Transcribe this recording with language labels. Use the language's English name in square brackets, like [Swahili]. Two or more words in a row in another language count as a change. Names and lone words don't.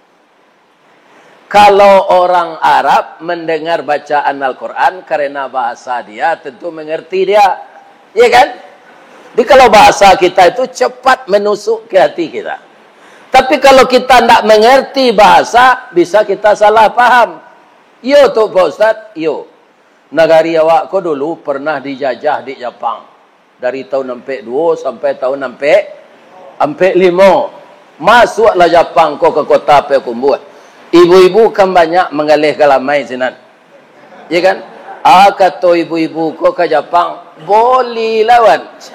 [Indonesian] Kalau orang Arab mendengar bacaan Al-Quran, karena bahasa dia, tentu mengerti dia. Ya kan? Jadi kalau bahasa kita itu cepat menusuk ke hati kita. Tapi kalau kita tidak mengerti bahasa, bisa kita salah paham. [Minangkabau] Yo tu Pak Ustaz, yo. Negari awak ko dulu pernah dijajah di Jepang. [Indonesian] Dari tahun 62 sampai tahun 65. [Minangkabau] Masuklah Jepang ko ke kota Payakumbuh. Ibu-ibu kan banyak mengalih galamai sinan. [Indonesian] Ya kan? [Minangkabau] Kata ibu-ibu ko ke Jepang, boleh lawan.